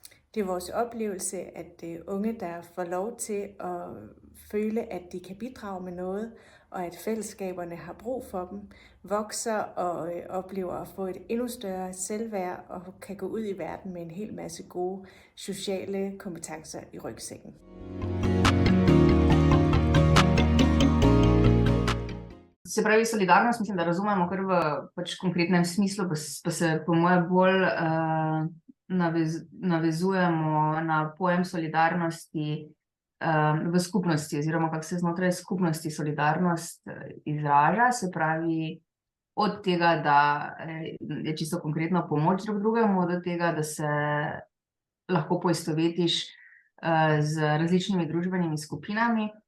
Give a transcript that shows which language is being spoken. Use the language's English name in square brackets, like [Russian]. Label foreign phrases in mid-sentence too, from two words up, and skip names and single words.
[Danish] Det er vores oplevelse, at unge, der får lov til at føle, at de kan bidrage med noget, og at fællesskaberne har brug for dem, vokser og oplever at få et endnu større selvværd og kan gå ud i verden med en hel masse gode sociale kompetencer i rygsækken. [Slovenian] Se pravi, solidarnost mislim, da razumemo kar v pač konkretnem smislu, pa se po moje bolj navezujemo na pojem solidarnosti v skupnosti, oziroma kako se znotraj skupnosti solidarnost izraža, se pravi od tega, da je čisto konkretno pomoč drug drugemu, do tega, da se lahko poistovetiš z različnimi družbenimi skupinami